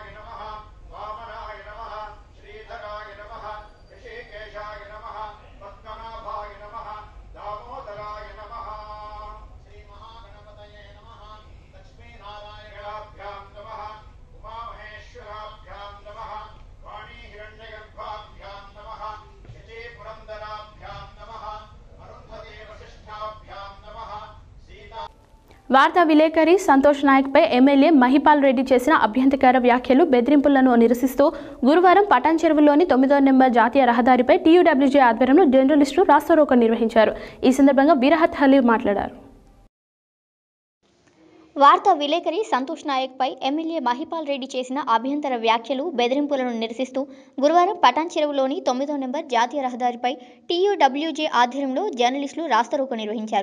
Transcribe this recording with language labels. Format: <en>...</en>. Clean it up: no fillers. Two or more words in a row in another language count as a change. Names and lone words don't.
<sa>नमः वामनाय नमः श्रीधराय नमः ऋषिकेशाय नमः पद्मनाभाय नमः दामोदराय नमः श्रीमहागणपतये नमः लक्ष्मीनारायणाभ्यां नमः उमामहेश्वराभ्यां नमः वाणी हिरण्यगर्भाभ्यां नमः शचीपुरन्दराभ्यां नमः अरुन्धती वसिष्ठाभ्यां नमः सीता</sa> <te>వార్తా విలేకరి సంతోష్ నాయక్పై ఎమ్మెల్యే మహిపాల్ రెడ్డి చేసిన అభ్యంతరకర వ్యాఖ్యలు, బెదిరింపులను నిరసిస్తూ గురువారం పటాన్ చెరువులోని 9వ నెంబర్ జాతీయ రహదారిపై టీయూడబ్ల్యూజే ఆధ్వర్యంలో జర్నలిస్టులు రాస్తారోకో నిర్వహించారు. ఈ సందర్భంగా బిరహత్ హలీల్ మాట్లాడారు. వార్తా విలేకరి సంతోష్ నాయక్పై ఎమ్మెల్యే మహిపాల్ రెడ్డి చేసిన అభ్యంతర వ్యాఖ్యలు, బెదిరింపులను నిరసిస్తూ గురువారం పటాన్ చెరువులోని 9వ నెంబర్ జాతీయ రహదారిపై టీయూడబ్ల్యూజే ఆధ్వర్యంలో జర్నలిస్టులు రాస్తారోకో నిర్వహించారు.</te>